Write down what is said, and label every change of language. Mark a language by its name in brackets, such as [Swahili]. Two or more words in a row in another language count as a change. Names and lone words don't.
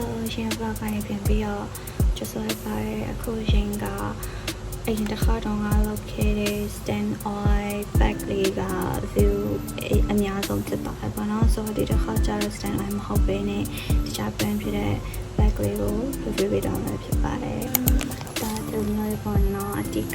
[Burmese] ရှင် vlog ကနေပြန်ပြီးတော့ကျဆိုလိုက်ပါတယ်အခုရှင်ကအရင်တစ်ခါတော့ငါလုပ်ခဲ့တဲ့ stand oil bag လေးက view အများဆုံးဖြစ်သွားတယ်ပေါ့နော်ဆိုတော့ဒီတစ်ခါကျ တော့ stand oil မဟုတ်ဘဲနဲ့တခြား brand ဖြစ်တဲ့ bag လေးကို review ပေးတော့မှာဖြစ်ပါတယ်ဒါတို့မျိုးပေါ့နော်အတိက